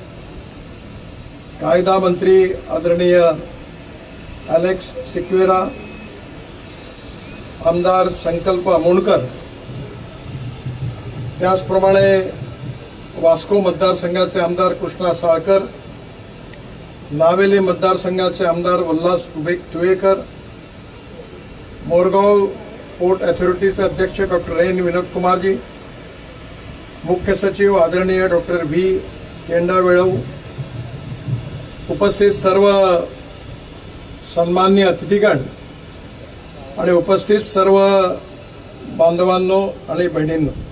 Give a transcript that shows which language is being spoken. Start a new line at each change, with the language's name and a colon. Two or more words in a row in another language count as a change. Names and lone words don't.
Marathi: कायदा मंत्री आदरणीय अलेक्स सिक्वेरा, आमदार संकल्प अमोणकर, त्याचप्रमाणे वास्को मतदारसंघाचे आमदार कृष्णा साळकर, नावेली मतदारसंघाचे आमदार उल्हास तुयेकर, मोरगाव पोर्ट अथॉरिटीचे अध्यक्ष डॉक्टर एन विनोद कुमारजी, मुख्य सचिव आदरणीय डॉक्टर व्ही केंडावेळव, उपस्थित सर्व सन्माननीय अतिथीगण आणि उपस्थित सर्व बांधवांनो आणि बहिणींनो,